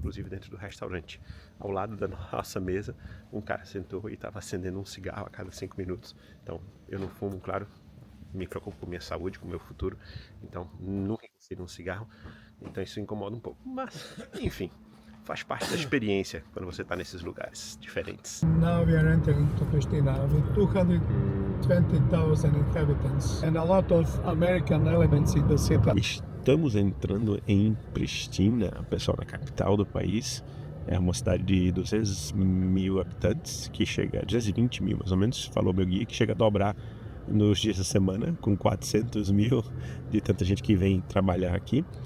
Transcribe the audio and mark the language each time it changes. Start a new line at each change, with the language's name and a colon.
Portuguese: Inclusive dentro do restaurante. Ao lado da nossa mesa, um cara sentou e estava acendendo um cigarro a cada 5 minutos. Então, eu não fumo, claro, me preocupo com minha saúde, com o meu futuro. Então, nunca encostei num cigarro. Então, isso incomoda um pouco. Mas, enfim, faz parte da experiência quando você está nesses lugares diferentes.
English: Now we are entering to Pristina with 220,000 inhabitants and a lot of American elements in the city.
Portuguese: Estamos entrando em Pristina, pessoal, na capital do país. É uma cidade de 200 mil habitantes, que chega a 220 mil, mais ou menos, falou meu guia, que chega a dobrar nos dias da semana, com 400 mil de tanta gente que vem trabalhar aqui.